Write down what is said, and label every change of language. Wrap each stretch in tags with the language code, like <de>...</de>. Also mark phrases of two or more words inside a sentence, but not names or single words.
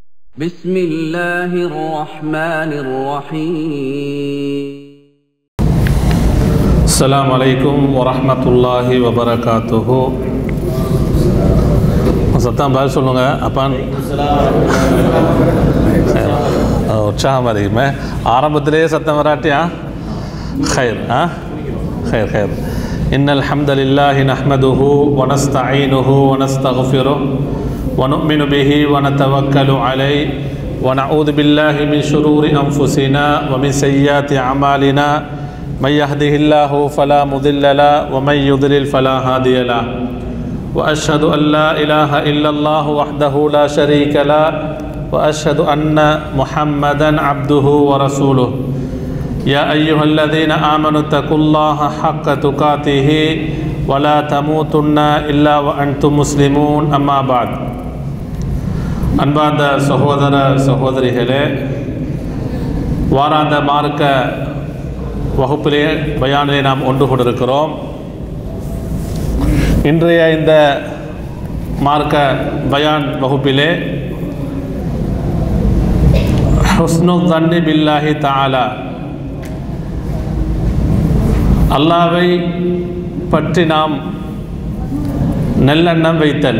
<ar>بسم الله الرحمن الرحيم السلام عليكم ورحمة الله وبركاته.</ar> <ta>சத்தம் பதில் சொல்லுங்க அப்பான். உற்சாகம் அதிகமே ஆரம்பத்திலே சத்தம் வராட்டியா</ta> <ar>خير خير خير إن الحمد لله نحمده ونستعينه ونستغفره ونؤمن به ونتوكل عليه ونعوذ بالله من شرور أنفسنا ومن سيئات أعمالنا من يهده الله فلا مضل له ومن يضلل فلا هادي له وأشهد أن لا إله إلا الله وحده لا شريك له وأشهد أن محمدا عبده ورسوله يا أيها الذين آمنوا اتقوا الله حق تقاته ولا تموتن إلا وأنتم مسلمون أما بعد.</ar> <ta>அன்பார்ந்த சகோதர சகோதரிகளே, வாராந்த மார்க்க வகுப்பிலே பயானிலே நாம் ஒன்று கொண்டிருக்கிறோம். இன்றைய இந்த மார்க்க பயான் வகுப்பிலே</ta> <ar>حسن الظن بالله تعالى,</ar> <ta>அல்லாஹ்வை பற்றி நாம் நல்லெண்ணம் வைத்தல்.</ta>